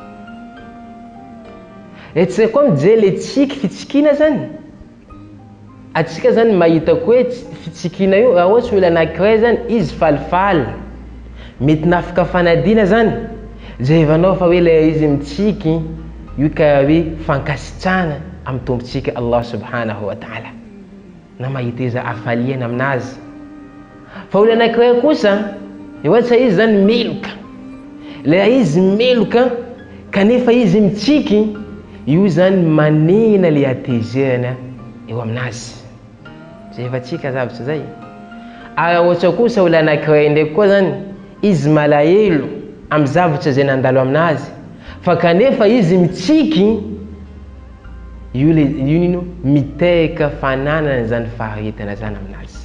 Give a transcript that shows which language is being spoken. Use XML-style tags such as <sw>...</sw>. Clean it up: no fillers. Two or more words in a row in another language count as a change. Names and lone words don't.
<mg>Etsika koa mijery le tsiky fitsikina zany. Atsika zany mahita koa hoe fitsikina io raha ohatsy olo anankiray zany izy falifaly, mety nafaka fanadina zany, jevanao fa hoe le izy mitsiky io ka hoe fankasitrahana amin'ny tompontsika Allah</mg> <ar>سبحانه وتعالى,</ar> <mg>na mahita izy afaliana aminazy. Fa olo anankiray kosa ohatsy izy zany meloka, le izy meloka kanefa izy mitsiky, io zany manena le atezerana eo aminazy. Zay efatsika zavatra zay. Ara ohatra kosa olo anankiray ndraiky koa zany izy malahelo amin'ny zavatra zay nandalo aminazy, fa kanefa izy mitsiky, io nino miteka fananana zany faharetana zany aminazy.</mg>